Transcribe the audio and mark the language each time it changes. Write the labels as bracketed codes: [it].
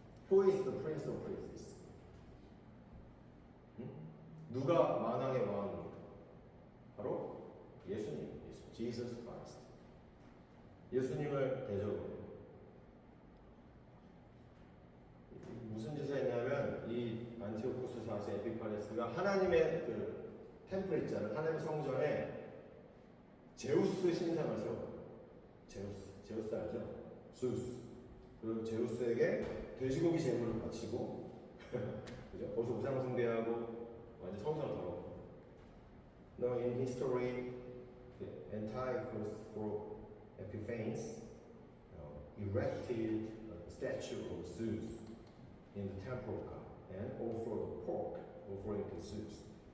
[en] Who is the prince of princes? [ko] 누가 만왕의 왕입니까? 바로 예수님, Jesus Christ. 예수님을 대적으로 무슨 짓을 했냐면 이 안티오코스 4세 에피파네스가 하나님의 그 템플 있잖아요. 하나님의 성전에 제우스 신상을 세웠어요. 제우스 알죠? zeus. 그 제우스에게 돼지고기 제물을 바치고 그죠? 거기서 우상 숭배하고 완전 성전을 더럽고. [en] Now in history, the Antiochus Epiphanes erected a statue of Zeus in the temple of God and offered a pork offering to Zeus.